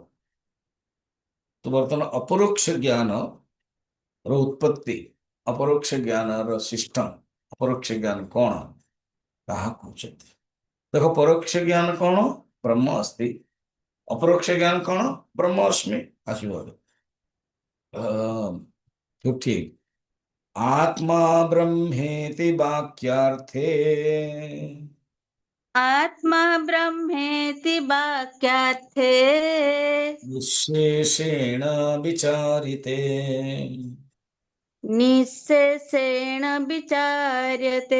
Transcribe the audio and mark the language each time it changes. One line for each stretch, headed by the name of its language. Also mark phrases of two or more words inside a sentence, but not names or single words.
Odia: ତ ବର୍ତ୍ତମାନ ଅପରୋକ୍ଷ ଜ୍ଞାନ ର ଉତ୍ପତ୍ତି, ଅପରୋକ୍ଷ ଜ୍ଞାନର ସିଷ୍ଟମ, ଅପରୋକ୍ଷ ଜ୍ଞାନ କଣ ତାହା କହୁଛନ୍ତି। ଦେଖ, ପରୋକ୍ଷ ଜ୍ଞାନ କଣ?
Sanskrit: ब्रह्म अस्ति।
Odia: ଅପରୋକ୍ଷ ଜ୍ଞାନ କଣ?
Sanskrit: ब्रह्म अस्मि।
Odia: ଆସିବ
Hindi: तो ठीक।
Sanskrit: आत्मा ब्रह्मेति वाक्यार्थे आत्मा ब्रह्मेति वाक्यार्थे विशेषेण विचारिते निःशेषेण विचार्यते।